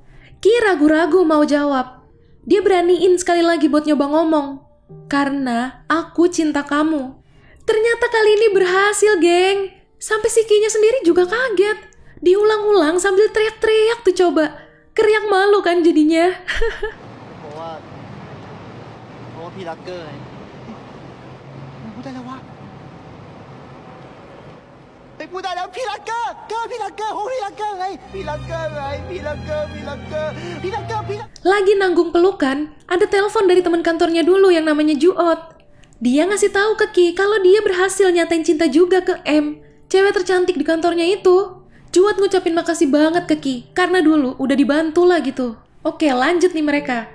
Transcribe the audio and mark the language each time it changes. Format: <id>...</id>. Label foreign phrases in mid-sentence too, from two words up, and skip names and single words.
<id>Ki ragu-ragu mau jawab. Dia beraniin sekali lagi buat nyoba ngomong. Karena aku cinta kamu. Ternyata kali ini berhasil, geng. Sampai si Ki-nya sendiri juga kaget. Diulang-ulang sambil teriak-teriak tuh coba. Keriak malu kan jadinya.</id> <th>เพราะว่าพี่รักเกอร์ไงพูดได้แล้ววะพูดได้แล้วพี่รักเกอร์พี่รักเกอร์พี่รักเกอร์ไงพี่รักเกอร์ไงพี่รักเกอร์พี่รักเกอร์พี่รักเกอร์พี่รัก</th> <id>Lagi nanggung pelukan, ada telepon dari teman kantornya dulu yang namanya Juot. Dia ngasih tahu ke Ki kalau dia berhasil nyatain cinta juga ke M, cewek tercantik di kantornya itu. Juot ngucapin makasih banget ke Ki karena dulu udah dibantu lah gitu. Oke, lanjut nih mereka.</id>